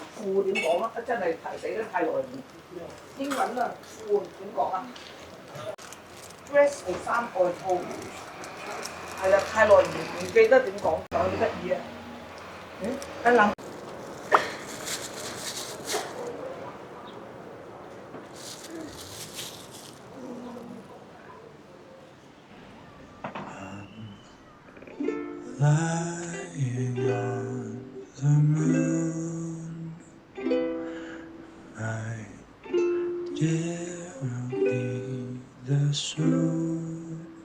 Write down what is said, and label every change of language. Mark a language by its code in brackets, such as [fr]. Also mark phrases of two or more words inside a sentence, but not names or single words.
[yue] 富點講啊？真係死得太耐。英文啊，富點講啊？dress 係衫外套，係啊，太耐唔記得點講，但係好得意啊！一諗。 [en] Lying on the moon, my dear, I'll be there soon.